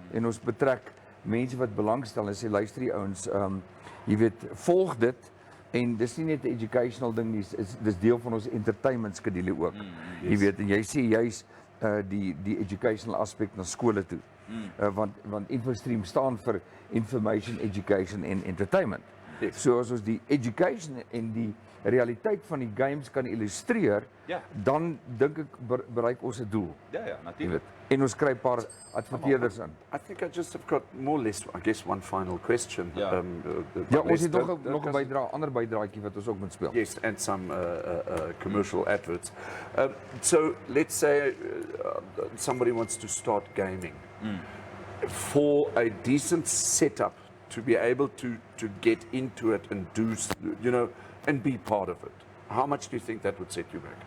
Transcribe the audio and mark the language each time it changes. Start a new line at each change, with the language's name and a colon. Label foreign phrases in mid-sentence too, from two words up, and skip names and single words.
Afrikaans: En ons betrek mense wat belangstel en sê luister die ouens, jy weet, volg dit. En dis nie net 'n educational ding nie, dis deel van ons entertainment skedule ook. Jy weet, en jy sê juis die educational aspek na skole toe. Want Infostream staan vir
English: information, education
Afrikaans: en entertainment.
English: Yes.
Afrikaans: So as ons die education en die realiteit van die games kan illustreer, Ja. dan dink ek bereik ons 'n doel. Ja, Jy natuurlik. weet. En ons kry 'n paar adverteerders in.
English: I think I just have got more or less, I guess, one final question. Yeah.
Afrikaans: Ja,
English: unless
Afrikaans: ons het nog
English: don't-
Afrikaans: nog 'n
English: don't-
Afrikaans: bydra, ander bydraatjie wat ons ook moet speel.
English: Yes, and some commercial adverts. So let's say somebody wants to start gaming. For a decent setup to be able to get into it and do, and be part of it, how much do you think that would set you back?